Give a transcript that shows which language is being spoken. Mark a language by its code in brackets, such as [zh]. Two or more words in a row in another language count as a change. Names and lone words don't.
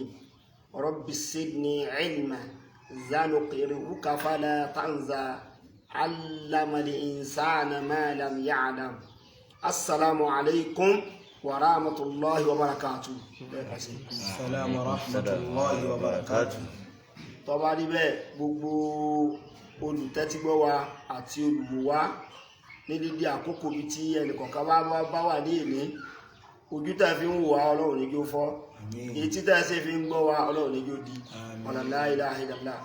[ar] رب زدني علما سنقرئك فلا تنسى علم الإنسان ما لم يعلم. السلام عليكم ورحمة الله وبركاته. السلام ورحمة الله وبركاته. [yo] tó bá rí bẹ́ẹ̀ gbogbo olùtẹ́tígbọ́ wa àti olùwò wa ní dídí àkókò bí tí ẹnìkọ̀ọ̀kan bá wà ní èní, ojú tẹ́ fi ń wò wá ọlọ́run ní kí ó fọ́, etí tẹ́ sì fi ń gbọ́ wa ọlọ́run ní kí ó di. [ar] لا إله إلا الله.